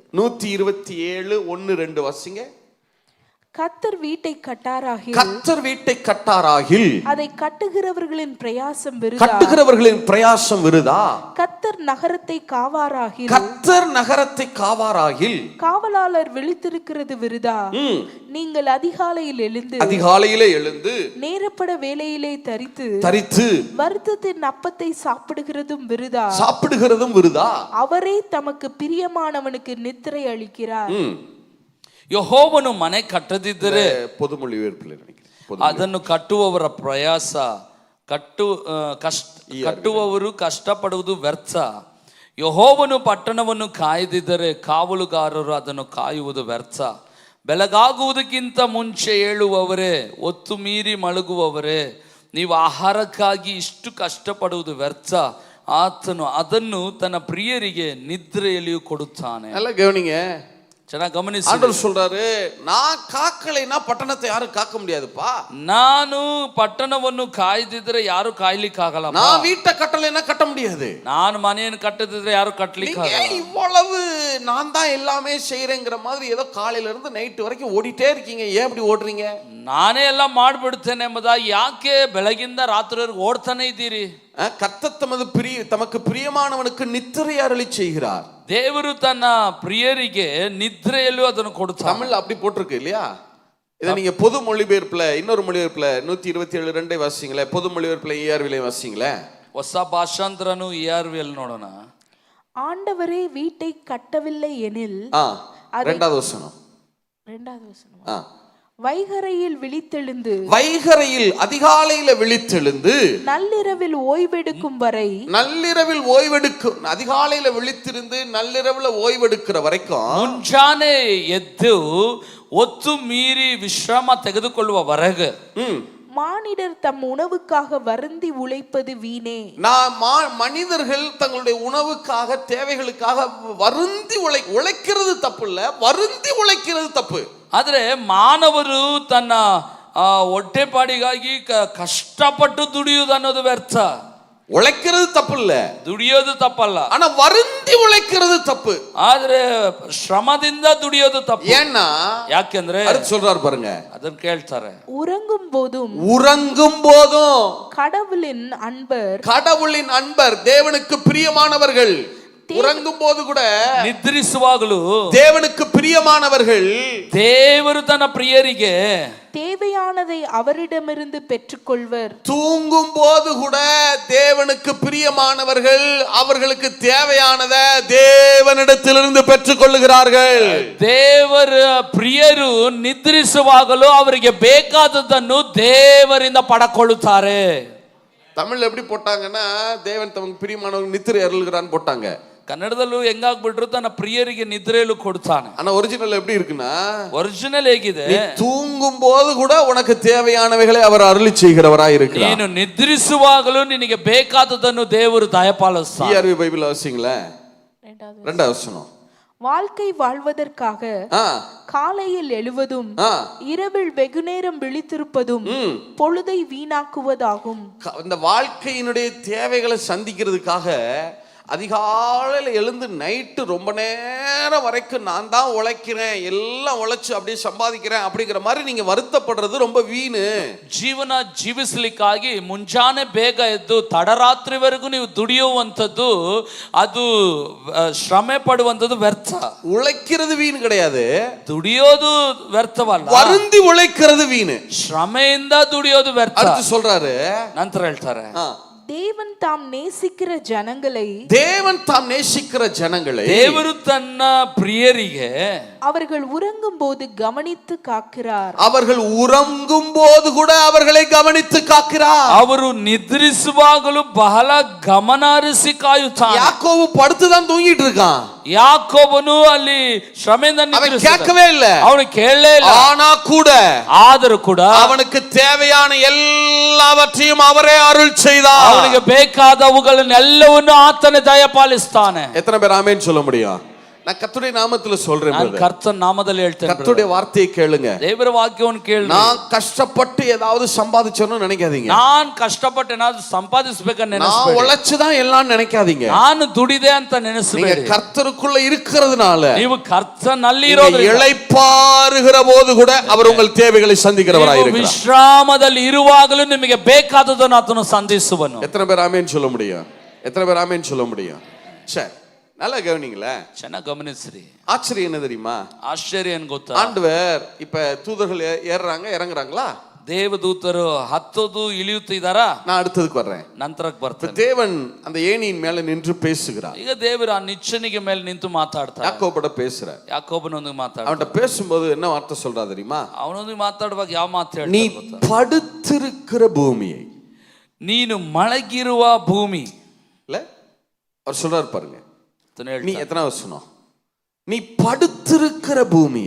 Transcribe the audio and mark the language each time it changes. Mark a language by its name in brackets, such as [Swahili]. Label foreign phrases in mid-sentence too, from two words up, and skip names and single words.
[Tamil] 127 1-2 வாசிங்க. கர்த்தர் வீட்டை கட்டாராகில், கர்த்தர் வீட்டை கட்டாராகில், அதை கட்டுகிறவர்களின் பிரயாசம் விருதா. கட்டுகிறவர்களின் பிரயாசம் விருதா. கர்த்தர் நகரத்தை காவாராகில், கர்த்தர் நகரத்தை காவாராகில், காவலாளர் விழித்திருக்கிறது விருதா. நீங்கள் அதிகாலையில் எழுந்து நேரப்பட வேலையிலே தரித்து வருத்தத்தின் அப்பத்தை சாப்பிடுகிறதும் விருதா. அவரே தமக்கு பிரியமானவனுக்கு நித்திரை அளிக்கிறார். [Kannada] ಯೆಹೋವನು ಮನೆ ಕಟ್ಟದಿದ್ದರೆ, [Tamil] பொதுமொழிபெயர்ப்பில் நினைக்கிறேன், [Kannada] ಅದನ್ನು ಕಟ್ಟುವವರ ಪ್ರಯಾಸ, ಕಟ್ಟುವವರು ಕಷ್ಟಪಡುವುದು ವ್ಯರ್ಥ. ಯೆಹೋವನು ಪಟ್ಟಣವನ್ನು ಕಾಯದಿದ್ದರೆ ಕಾವಲುಗಾರರು ಅದನ್ನು ಕಾಯುವುದು ವ್ಯರ್ಥ. ಬೆಳಗಾಗುವುದಕ್ಕಿಂತ ಮುಂಚೆ ಏಳುವವರೇ, ಒತ್ತು ಮೀರಿ ಮಲಗುವವರೇ, ನೀವು ಆಹಾರಕ್ಕಾಗಿ ಇಷ್ಟು ಕಷ್ಟಪಡುವುದು ವ್ಯರ್ಥ. ಆತನು ಅದನ್ನು ತನ್ನ ಪ್ರಿಯರಿಗೆ ನಿದ್ರೆಯಲ್ಲಿಯೂ ಕೊಡುತ್ತಾನೆ. ಎಲ್ಲ ಗಮನಿங்க, ಚೆನ್ನಾಗಿ ಗಮನಿಸಿ. [Tamil] ஆண்டவர் சொல்றாரு, நான் காக்கலைனா பட்டணத்தை யாரும் காக்க முடியாதுப்பா. [Kannada] ನಾನು ಪಟ್ಟಣವನ್ನು ಕಾಯ್ದಿದ್ರೆ ಯಾರು ಕಾಯ್ಲಿಕ್ಕಾಗಲ್ಲ. [Tamil] நான் வீட்டை கட்டலைனா கட்ட முடியாது. [Kannada] ನಾನು ಮನೆಯನ್ನು ಕಟ್ಟದಿದ್ರೆ ಯಾರು ಕಟ್ಟಲಿಕ್ಕಾಗಲ್ಲ. [Tamil] இவ்வளவு நான் தான் எல்லாமே செய்யறேங்கிற மாதிரி ஏதோ காலையில இருந்து நைட் வரைக்கும் ஓடிட்டே இருக்கீங்க. ஏன் இப்படி ஓடுறீங்க? [Kannada] ನಾನೇ ಎಲ್ಲ ಮಾಡ್ಬಿಡ್ತೇನೆ ಎಂಬುದಾಗಿ ಯಾಕೆ ಬೆಳಗಿಂದ ರಾತ್ರಿವರೆಗೂ ಓಡ್ತಾನೆ ಇದ್ದೀರಿ? [Tamil] கர்த்தர் தமக்கு பிரியமானவனுக்கு நித்திரை அருளி செய்கிறார். [Kannada] ದೇವರು ತನ್ನ ಪ್ರಿಯರಿಗೆ ನಿದ್ರೆಯಲ್ಲೂ ಅದನ್ನು ಕೊಡುತ್ತಾರೆ. [Tamil] தமிழ்ல அப்படி போட்டிருக்கு இல்லையா? இதை நீங்க பொது மொழிபெயர்ப்புல, இன்னொரு மொழிபெயர்ப்புல 127:2 வாசிங்களே. பொது மொழிபெயர்ப்புல ERV வாசிங்களே. [Kannada] ಹೊಸ ಭಾಷಾಂತರನು ERV ನೋಡೋಣ. [Tamil] ஆண்டவரே வீட்டை கட்டவில்லை எனில், இரண்டாவது வசனம். வைகரையில் விழித்தெழுந்து, வைகரையில் அதிகாலையில விழித்தெழுந்து நள்ளிரவில் ஓய்வெடுக்கும் வரை, அதிகாலையில விழித்திருந்து நள்ளிரவுல ஓய்வெடுக்கிற வரைக்கும், [Kannada] ಮುಂಜಾನೆ ಎದ್ದು ಒತ್ತು ಮೀರಿ ವಿಶ್ರಾಮ ತೆಗೆದುಕೊಳ್ಳುವವರೆಗೆ [Tamil] மானிடர் தம் உணவுக்காக வருந்தி உழைப்பது வீணே. மனிதர்கள் தங்களுடைய உணவுக்காக, தேவைகளுக்காக வருந்தி உழைக்கிறது தப்பு இல்ல, வருந்தி உழைக்கிறது தப்பு. [Kannada] ಆದ್ರೆ ಮಾನವರು ತನ್ನ ಹೊಟ್ಟೆಪಾಡಿಗಾಗಿ ಕಷ್ಟಪಟ್ಟು ದುಡಿಯುವುದು ಅನ್ನೋದು ವ್ಯರ್ಥ. [Tamil] உழைக்கிறது தப்பு இல்ல, [Kannada] ದುಡಿಯೋದು ತಪ್ಪಲ್ಲ, [Tamil] ஆனா வருந்தி உழைக்கிறது தப்பு. [Kannada] ಆದ್ರೆ ಶ್ರಮದಿಂದ ದುಡಿಯೋದು ತಪ್ಪು. [Tamil] ஏன்னா [Kannada] ಯಾಕೆಂದ್ರೆ [Tamil] அடுத்து சொல்றாரு பாருங்க, [Kannada] ಅದನ್ನ ಕೇಳ್ತಾರೆ, [Tamil] உறங்கும் போதும் உறங்கும் போதும் கடவுளின் அன்பர் கடவுளின் அன்பர் தேவனுக்கு பிரியமானவர்கள். உறங்கும் போது கூட [Kannada] ನಿದ್ರಿಸುವಾಗಲೂ [Tamil] தேவனுக்கு பிரியமானவர்கள் [Kannada] ದೇವರು ತನ್ನ ಪ್ರಿಯರಿಗೆ [Tamil] தேவையானதை அவரிடமிருந்து பெற்றுக்கொள்வர். தூங்கும் போது கூட தேவனுக்கு பிரியமானவர்கள் அவர்களுக்கு தேவையானதை தேவனிடத்திலிருந்து பெற்றுக் கொள்ளுகிறார்கள். [Kannada] ದೇವರ ಪ್ರಿಯರು ನಿದ್ರಿಸುವಾಗಲೂ ಅವರಿಗೆ ಬೇಕಾದದ್ದನ್ನು ದೇವರಿಂದ ಪಡಕೊಳ್ಳುತ್ತಾರೆ. [Tamil] தமிழ்ல எப்படி போட்டாங்கன்னா, தேவன் தமக்கு பிரியமானவர்கள் நித்திரை அருள்கிறான்னு போட்டாங்க. [Kannada] ಕನ್ನಡದಲ್ಲೂ ಹೆಂಗಾಗ್ಬಿಟ್ರು, ತನ್ನ ಪ್ರಿಯರಿಗೆ ನಿದ್ರೆಯಲ್ಲೂ ಕೊಡ್ತಾನೆ. [Tamil] ஆனா ஒரிஜினல் எப்படி இருக்குன்னா, [Kannada] ಒರಿಜಿನಲ್ ಹೇಗಿದೆ, [Tamil] நீ தூங்கும் போது கூட உனக்கு தேவையானவைகளை அவர் அருளி செய்கிறவராய் இருக்கிறார். [Kannada] ನೀನು ನಿದ್ರಿಸುವಾಗಲೂ ನಿನಗೆ ಬೇಕಾದದನ್ನು ದೇವರು ದಯಪಾಲಿಸ್ತಾನೆ. [Tamil] ERV பைபிள் வாசிங்களே, 2வது வசனம். வாழ்க்கை வாழ்வதற்காக காலையில் எழுவதும் இரவில் வெகுநேரம் விழித்திருப்பதும் பொழுதை வீணாக்குவதாகும். இந்த வாழ்க்கையினுடைய தேவைகளை சந்திக்கிறதுக்காக அதிகாலையில் எழுந்து நைட்டு ரொம்ப நேரம் வரைக்கும் நான் தான் உழைக்கிறேன், எல்லாம் உழைச்சு அப்படியே சம்பாதிக்கிறேன் அப்படிங்கிற மாதிரி நீங்க வருத்தப்படுறது ரொம்ப வீணு. [Kannada] ಜೀವನ ಜೀವಿಸಲಿಕ್ಕಾಗಿ ಮುಂಜಾನೆ ಬೇಗ ಎದ್ದು ತಡರಾತ್ರಿವರೆಗೂ ನೀವು ದುಡಿಯುವಂಥದ್ದು, ಅದು ಶ್ರಮೆ ಪಡುವಂಥದ್ದು ವ್ಯರ್ಥ. [Tamil] உழைக்கிறது வீண் கிடையாது, [Kannada] ದುಡಿಯೋದು ವ್ಯರ್ಥವಲ್ಲ, [Tamil] வருந்தி உழைக்கிறது வீணு. [Kannada] ಶ್ರಮೆಯಿಂದ ದುಡಿಯೋದು ವ್ಯರ್ಥ. [Tamil] அடுத்து சொல்றாரு, [Kannada] ನಂತರ ಹೇಳ್ತಾರೆ, [Tamil] தேவன் தாம் நேசிக்கிற ஜனங்களை தேவன் தாம் நேசிக்கிற ஜனங்களை [Kannada] ದೇವರು ತನ್ನ ಪ್ರಿಯರಿಗೆ [Tamil] அவர்கள் உறங்கும் போது கவனித்து காக்கிறார். அவர்கள் உறங்கும் போது கூட அவர்களை கவனித்து காக்கிறார். [Kannada] ಅವರು ನಿದ್ರಿಸುವಾಗಲೂ ಬಹಳ ಗಮನಹರಿಸಿ ಕಾಯುತ್ತಾನೆ. [Tamil] யாக்கோபு படுத்துதான் தூங்கிட்டு இருக்கான், [Kannada] ಯಾಕೋಬನು ಅಲ್ಲಿ ಶ್ರಮೆಯಿಂದ [Tamil] அவன் கேட்கவே இல்ல, [Kannada] ಅವನು ಕೇಳಲೇ ಇಲ್ಲ. [Tamil] ஆனா கூட [Kannada] ಆದರೂ ಕೂಡ [Tamil] அவனுக்கு தேவையான எல்லாவற்றையும் அவரே அருள் செய்தார். [Kannada] ಅವನಿಗೆ ಬೇಕಾದವುಗಳನ್ನೆಲ್ಲವನ್ನು ಆತನೇ ದಯಪಾಲಿಸ್ತಾನೆ. [Tamil] எத்தனை பேர் ஆமென் சொல்ல முடியும்? நான் கர்த்தருடைய நாமத்துல சொல்றேன், [Kannada] ಕರ್ತನ ನಾಮದಲ್ಲಿ ಹೇಳ್ತೇನೆ, [Tamil] கர்த்தருடைய வார்த்தையை கேளுங்க. [Kannada] ದೇವರ ವಾಕ್ಯವನ್ನು ಕೇಳಿ. [Tamil] நான் கஷ்டப்பட்டு ஏதாவது சம்பாதிச்சேன்னு நினைக்காதீங்க, [Kannada] ನಾನ್ ಕಷ್ಟಪಟ್ಟು ಏನಾದ್ರು ಸಂಪಾದಿಸಬೇಕನ್ನ [Tamil] நான் [Kannada] ನೆನೆಸಬೇಡಿ. [Tamil] உழைச்சுதான் எல்லாம் நினைக்காதீங்க. [Kannada] ನಾನು ದುಡಿದೆ ಅಂತ [Tamil] நீங்க [Kannada] ನೆನೆಸಬೇಡಿ. [Tamil] கர்த்தருக்குள்ள இருக்கிறதுனால [Kannada] ನೀವು ಕರ್ತನಲ್ಲಿ ಇರೋದ್ರಿಂದ, [Tamil] இளைப்பாறுகிற போது கூட அவர் உங்கள் தேவைகளை சந்திக்கிறவராய் [Kannada] ನೀವು [Tamil] இருக்கிறார். [Kannada] ವಿಶ್ರಾಮದಲ್ಲಿ ಇರುವಾಗಲೂ ನಿಮಗೆ ಬೇಕಾದದನ್ನು ಆತನು ಸಂಧಿಸುವನು. [Tamil] எத்தனை பேர் ஆமென் சொல்ல முடியும்? எத்தனை பேர் ஆமென் சொல்ல முடியும்? சரி, நல்லா கவனிங்களே, [Kannada] ಚೆನ್ನಾಗಿ ಗಮನಿಸ್ರಿ. [Tamil] ஆச்சரியம் என்ன தெரியுமா? [Kannada] ಆಶ್ಚರ್ಯ ಏನ್ ಗೊತ್ತಾ? [Tamil] ஆண்டவர் இப்ப தூதர்கள் ஏறுறாங்க இறங்குறாங்களா? [Kannada] ದೇವದೂತರು ಹತ್ತೋದು ಇಳಿಯುತ್ತಿದ್ದಾರಾ? [Tamil] நான் அடுத்ததுக்கு வர்றேன், [Kannada] ನಂತರಕ್ಕೆ ಬರ್ತೇನೆ. [Tamil] தேவன் அந்த ஏணியின் மேல நின்று பேசுகிறார். [Kannada] ಈಗ ದೇವರು ಆ ನಿಚ್ಚನಿಗೆ ಮೇಲೆ ನಿಂತು ಮಾತಾಡ್ತಾರೆ. [Tamil] யாக்கோபோட பேசுறார். [Kannada] ಯಾಕೋಬನೊಂದಿಗೆ ಮಾತಾಡ್ತಾರೆ. [Tamil] அவன்கிட்ட பேசும்போது என்ன வார்த்தை சொல்றா தெரியுமா? [Kannada] ಅವನೊಂದಿಗೆ ಮಾತಾಡುವಾಗ ಯಾವ ಮಾತು [Tamil] நீ [Kannada] ಹೇಳ್ತಾರೆ ಗೊತ್ತಾ? [Tamil] படுத்திருக்கிற பூமியை, [Kannada] ನೀನು ಮಲಗಿರುವ ಭೂಮಿ. [Tamil] இல்ல அவர் சொல்றாரு பாருங்க, [Kannada] ಅಂತ [Tamil] நீ [Kannada] ಹೇಳ್ತಾರೆ. [Tamil] எத்தனை வசனம்? நீ படுத்திருக்கிற பூமியை,